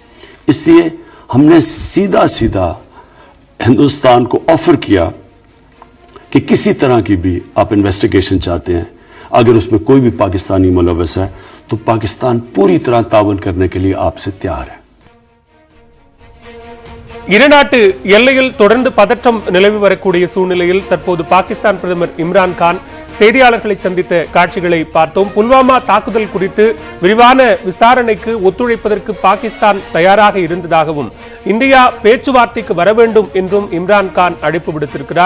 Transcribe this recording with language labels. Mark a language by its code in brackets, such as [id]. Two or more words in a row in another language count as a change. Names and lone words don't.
[ur] اس لیے ہم نے سیدھا سیدھا ہندوستان کو آفر کیا کہ کسی طرح کی بھی آپ انویسٹیگیشن چاہتے ہیں، اگر اس میں کوئی بھی پاکستانی ملوث ہے تو پاکستان پوری طرح تعاون کرنے کے لیے آپ سے تیار ہے. [ta] இருநாட்டு எல்லையில் தொடர்ந்து பதற்றம் நிலவி வரக்கூடிய சூழ்நிலையில் தற்போது பாகிஸ்தான் பிரதமர் இம்ரான்கான் செய்தியாளர்களை சந்தித்த காட்சிகளை பார்த்தோம். புல்வாமா தாக்குதல் குறித்து விரிவான விசாரணைக்கு ஒத்துழைப்பதற்கு பாகிஸ்தான் தயாராக இருந்ததாகவும், இந்தியா பேச்சுவார்த்தைக்கு வர வேண்டும் என்றும் இம்ரான்கான் அழைப்பு விடுத்திருக்கிறார்.